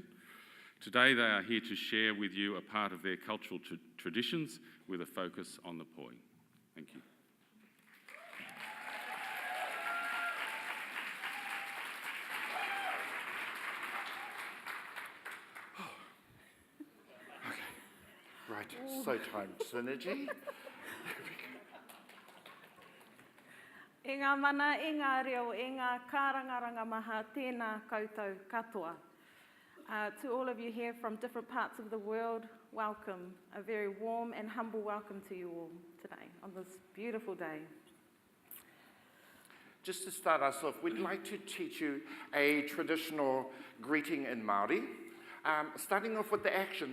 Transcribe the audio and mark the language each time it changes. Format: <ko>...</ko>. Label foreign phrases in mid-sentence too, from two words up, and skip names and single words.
<en>Today they are here to share with you a part of their cultural traditions with a focus on the poi. Thank you. Right, so time synergy.</en> <mi>I ngā mana, i ngā reo, i ngā kārangaranga maha, tēnā koutou katoa.</mi> <en>To all of you here from different parts of the world, welcome. A very warm and humble welcome to you all today on this beautiful day. Just to start us off, we'd like to teach you a traditional greeting in Māori, starting off with the action.</en>